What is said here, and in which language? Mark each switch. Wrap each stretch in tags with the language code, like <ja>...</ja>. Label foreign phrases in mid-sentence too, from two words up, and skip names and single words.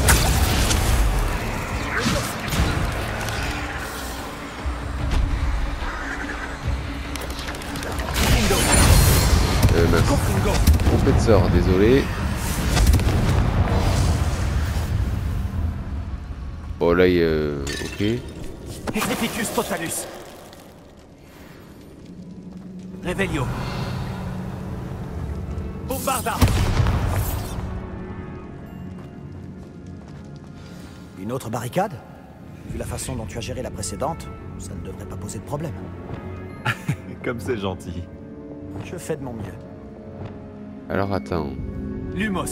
<fr>Mince. Trompé de sort, désolé. Oh là, ok. Executus Totalus. Revelio. Bombarda. Une autre barricade? Vu la façon dont tu as géré la précédente, ça ne devrait pas poser de problème. Comme c'est gentil. Je fais de mon mieux. Alors attends. Lumos.</fr>